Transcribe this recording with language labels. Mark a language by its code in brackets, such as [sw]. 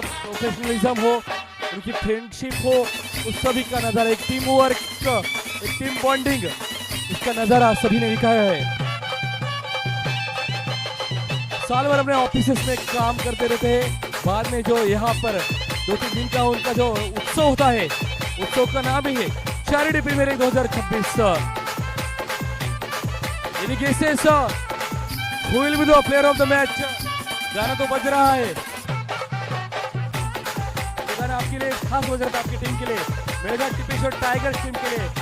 [hi] Professionalism हो, उनकी friendship हो, उस सभी का नजारा, एक टीम वर्क, एक टीम बॉन्डिंग, इसका नजारा सभी ने दिखाया है। साल भर अपने ऑफिसेस में काम करते रहते हैं, बाद में जो यहाँ पर 2-3 दिन का उनका जो उत्सव होता है, उत्सव का नाम ही है charity premiere league 2026। [en] In cases, who will be the player of the match? [hi] गाना तो बज रहा है, ये गाना आपके लिए खास बज रहा था, आपकी टीम के लिए, मेळघाट टिपेश्वर टाइगर्स टीम के लिए.